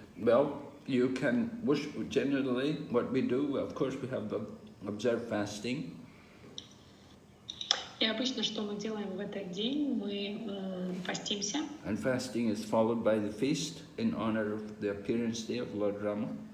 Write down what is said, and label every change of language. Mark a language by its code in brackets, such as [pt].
[en] Well, you can worship. Generally, what we do, of course, we have observed fasting. [ru] И обычно, что мы делаем в этот день, мы постимся. [en] And fasting is followed by the feast in honor of the appearance day of Lord Rama.